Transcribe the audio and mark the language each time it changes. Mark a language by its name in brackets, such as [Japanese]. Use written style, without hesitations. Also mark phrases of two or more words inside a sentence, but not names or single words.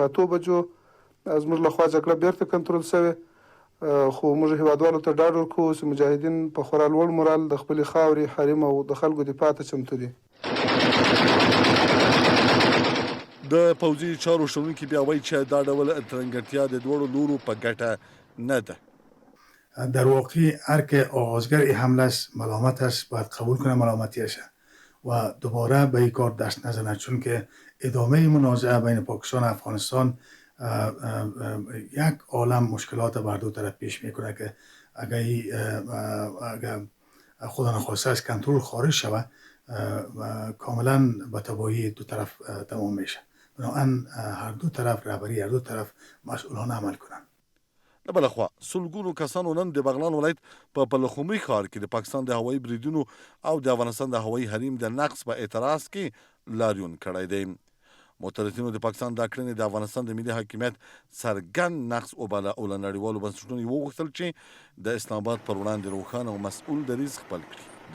[Pashto] په 8 بجو زموږ لخوا جګړه بیرته کنټرول شوې، خو موږ هیوادوالو ته ډاډ ورکوو چې مجاهدین په خورا لوړ مورال د خپلې خاورې، حریم او د خلکو دفاع ته چمتو دي. د پوځي چارو شنونکي بیا وایي چې دا ډول ترنګرتیا د دواړو لورو په ګټه نه ده. [Persian] در واقع هر که آغازگر این حمله است ملامتش باید قبول کنه ملامتیش و دوباره به این کار دست نزنه، چون که ادامه منازعه بین پاکستان و افغانستان یک عالم مشکلات بر دو طرف پیش میکنه که اگر خدا نخواسته از کنترل خارج شود کاملا به تباهی دو طرف تمام میشه. بنابراین هر دو طرف رهبری هر دو طرف مسئولانه عمل کنند. [Pashto] له بله خوا سلګونو کسانو نن د بغلان ولایت په پلخمري ښار کې د پاکستان د هوایي بریدونو او د افغانستان د هوایي حریم د نقض په اعتراض کې لاریون کړی دی. معترضینو د پاکستان دا کړنې د افغانستان د ملي حاکمیت څرګند نقض وباله او له نړیوالو بنسټونو یې وغوښتل چې د اسلام آباد پر وړاندې روښانه او مسؤل دریځ خپل کړي.